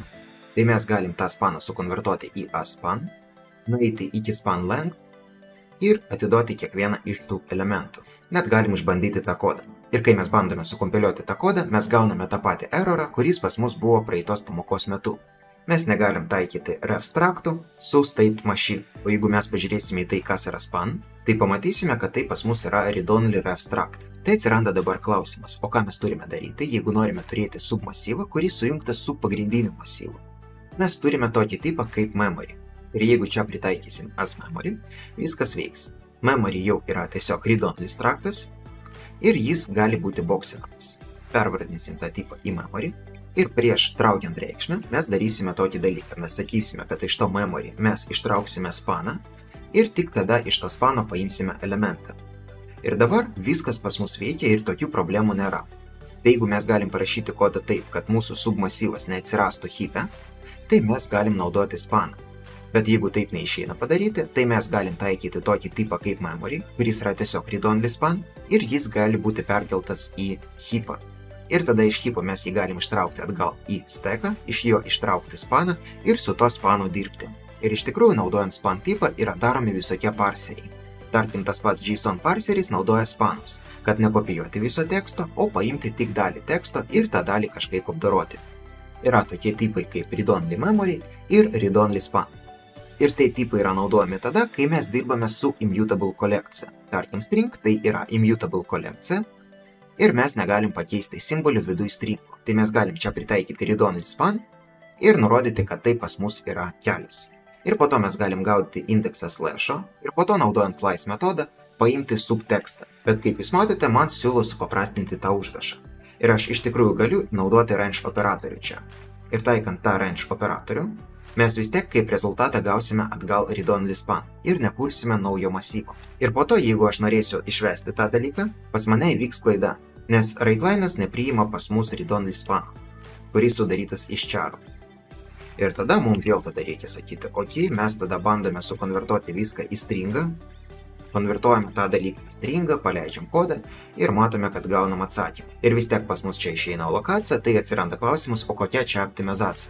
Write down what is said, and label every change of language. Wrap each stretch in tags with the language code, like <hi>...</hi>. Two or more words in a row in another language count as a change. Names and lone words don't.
<lt>Tai mes galim tą spaną sukonvertuoti į aspan, nueiti iki</lt> <en>span length</en> <lt>ir atiduoti kiekvieną iš tų elementų. Net galim išbandyti tą kodą. Ir kai mes bandome sukompiliuoti tą kodą, mes gauname tą patį errorą, kuris pas mus buvo praeitos pamokos metu. Mes negalim taikyti refstraktų su</lt> <en>state machine.</en> <lt>O jeigu mes pažiūrėsime į tai, kas yra span, tai pamatysime, kad tai pas mus yra read-only refstract. Tai atsiranda dabar klausimas, o ką mes turime daryti, jeigu norime turėti submasyvą, kuris sujungtas su pagrindiniu masyvu. Mes turime tokį tipą kaip memory. Ir jeigu čia pritaikysim</lt> <en>as memory,</en> <lt>viskas veiks. Memory jau yra tiesiog read-only straktas ir jis gali būti boksinamas. Pervardinsim tą tipą į memory. Ir prieš traukiant reikšmę mes darysime tokį dalyką. Mes sakysime, kad iš to memory mes ištrauksime spaną ir tik tada iš to spano paimsime elementą. Ir dabar viskas pas mus veikia ir tokių problemų nėra. Tai jeigu mes galim parašyti kodą taip, kad mūsų submasyvas neatsirastų heape, tai mes galim naudoti spaną. Bet jeigu taip neišeina padaryti, tai mes galim taikyti tokį tipą kaip memory, kuris yra tiesiog</lt> <en>read-only span</en> <lt>ir jis gali būti perkeltas į heapą. Ir tada iš heapo mes jį galim ištraukti atgal į stacką, iš jo ištraukti spaną ir su to spanu dirbti. Ir iš tikrųjų, naudojant span tipą, yra daromi visokie parseriai. Tarkim, tas pats JSON parseris naudoja spanus, kad nekopijuoti viso teksto, o paimti tik dalį teksto ir tą dalį kažkaip apdoroti. Yra tokie tipai kaip</lt> <en>read-only memory</en> <lt>ir</lt> <en>read-only span.</en> <lt>Ir tai tipai yra naudojami tada, kai mes dirbame su immutable kolekcija. Tarkim, string tai yra immutable kolekcija. Ir mes negalim pakeisti simbolių viduj stringų. Tai mes galim čia pritaikyti</lt> <en>read-only span</en> <lt>ir nurodyti, kad tai pas mus yra kelias. Ir po to mes galim gauti indeksą slash'o ir po to naudojant slice metodą paimti subtekstą. Bet kaip jūs matote, man siūlo supaprastinti tą užrašą. Ir aš iš tikrųjų galiu naudoti range operatorių čia. Ir taikant tą range operatorių, mes vis tiek kaip rezultatą gausime atgal</lt> <en>read-only span</en> <lt>ir nekursime naujo masyvo. Ir po to, jeigu aš norėsiu išvesti tą dalyką, pas mane įvyks klaida, nes writeLine'as nepriima pas mus read-only spaną. kuris sudarytas iš čarų. Ir tada mums vėl reikia sakyti, ok, mes tada bandome sukonvertuoti viską į stringą, konvertuojame tą dalyką į stringą, paleidžiam kodą ir matome, kad gaunam atsakymą. Ir vis tiek pas mus čia išeina alokacija, tai atsiranda klausimas, o kokia čia optimizacija.</lt>